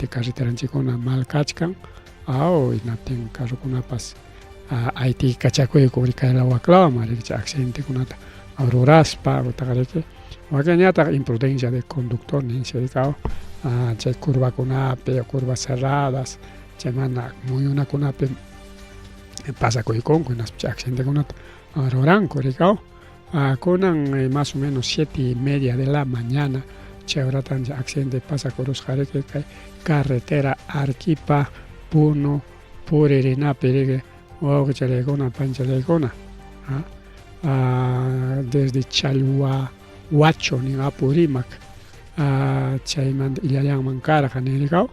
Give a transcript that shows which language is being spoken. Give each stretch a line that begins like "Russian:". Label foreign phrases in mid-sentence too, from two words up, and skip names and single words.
Quechua: carreteranchikkuna mal kachkan hinaptin carrukunapas aytiki kachakuyku kay waklaman riki chay accidentekunata ruraspa utaqa riki wakinñataq
Spanish: imprudencia de conductor
Quechua: ninchik rikao, chay curvakunapi
Spanish: curvas cerradas
Quechua: chay mana muyunakunapi pasakuykunku hinaspa chay accidentekunata ruranku rikao. Kunan
Spanish: más o menos
Quechua: 7:30
Spanish: de la mañana
Quechua: chayratan accidente pasakurusqa riki kay carretera Arequipa Puno puririnapi riki wawqicharaykuna pancharaykuna desde Chalhuahuacho nin Apurimac chaymanta illallanman karqa nin rikao.